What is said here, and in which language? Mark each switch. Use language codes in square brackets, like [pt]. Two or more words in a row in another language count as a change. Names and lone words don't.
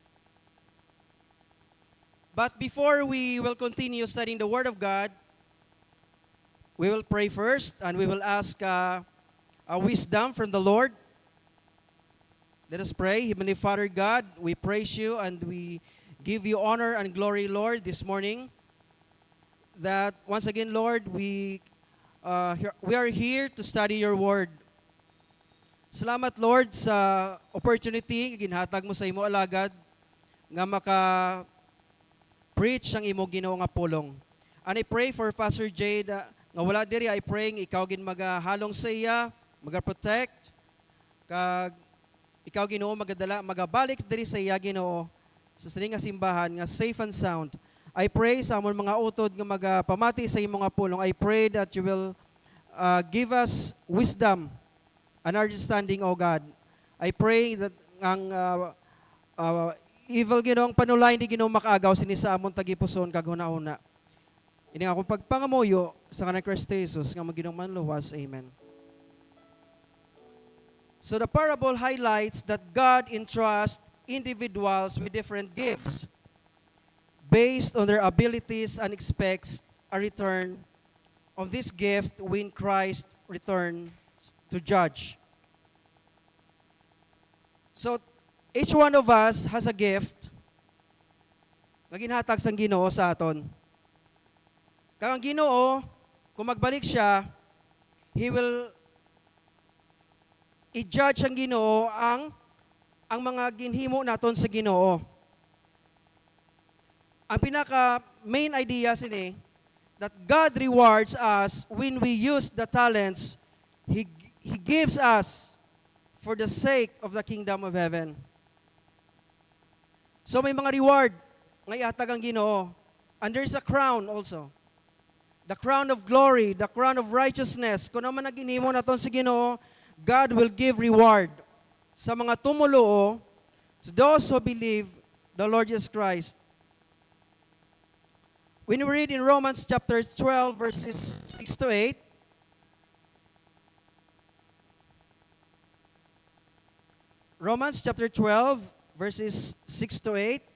[en] But before we will continue studying the Word of God, we will pray first and we will ask a wisdom from the Lord. Let us pray. Heavenly Father God, we praise you and we give you honor and glory, Lord, this morning. That once again, Lord, we are here to study your Word. [hil] Salamat Lord sa opportunity ginhatag mo sa imo alagad nga maka preach ang imo Ginoo nga pulong. [en] And I pray for Pastor Jade [hil] nga wala diri, [en] I pray [hil] ikaw gin magahalong sa iya, magaprotect kag ikaw Ginoo magabalik diri sa iya Ginoo sa sining nga simbahan nga [en] safe and sound. I pray [hil] sa amon mga utod nga magapamati sa imo nga pulong. [en] I pray that you will give us wisdom and understanding, O God. I pray that [hil] ang evil Ginoong panulay di Ginoo makaagaw sini sa amon tagipuson kaguna-una. Ini akong pagpangamuyo sa kanang Kristo Jesus nga Ginoong manluwas. Amen. [en] So the parable highlights that God entrusts individuals with different gifts based on their abilities and expects a return of this gift when Christ returns to judge. So, each one of us has a gift [hil] na ginhatag sang Ginoo sa aton. Kang Ginoo, kung magbalik siya, [en] He will [hil] i-judge ang Ginoo ang mga ginhimo naton sa Ginoo. Ang pinaka [en] main idea sini that God rewards us when we use the talents He gives us for the sake of the kingdom of heaven. [hil] So may mga reward nga ihatag ang Ginoo. [en] And there's a crown also. The crown of glory, the crown of righteousness. [hil] Kung naman naginhimo naton sa Ginoo, [en] God will give reward [hil] sa mga tumuluo, [en] to those who believe the Lord Jesus Christ. When we read in Romans chapter 12, verses 6 to 8, Romans chapter 12, verses 6 to 8,